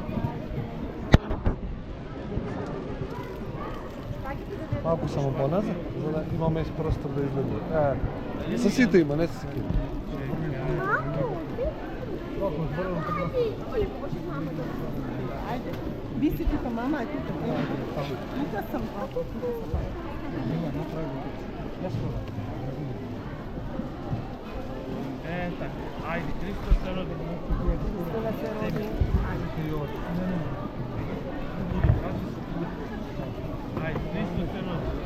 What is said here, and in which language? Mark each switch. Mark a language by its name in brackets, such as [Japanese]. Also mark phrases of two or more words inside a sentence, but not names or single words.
[Macedonian] Малку само поназад, за да имаме простор да излегуваме. Со сите има, не се секира. Ви си тука мама, је тука. Тука сам. Така, ајде, Христос се роди. Христос се роди. Ајде, Христос се роди.